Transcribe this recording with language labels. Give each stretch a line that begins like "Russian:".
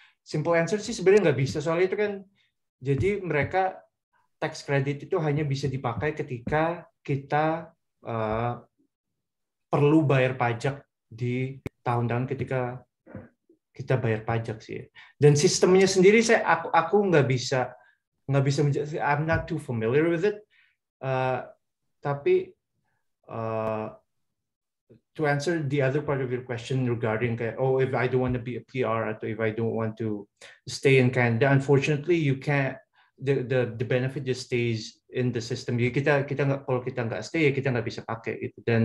Indonesian: Simple answer sih sebenarnya nggak bisa, soalnya itu kan jadi mereka tax credit itu hanya bisa dipakai ketika kita perlu bayar pajak di tahun-tahun ketika kita bayar pajak sih. Dan sistemnya sendiri aku nggak bisa menjelaskan.
English: I'm not too familiar with it.
Indonesian: Tapi
English: to answer the other part of your question regarding if I don't want to be a PR or if I don't want to stay in Canada, unfortunately you can't. The benefit just stays in the system.
Indonesian: Jadi kita nggak, kalau kita nggak stay ya kita nggak bisa pakai itu.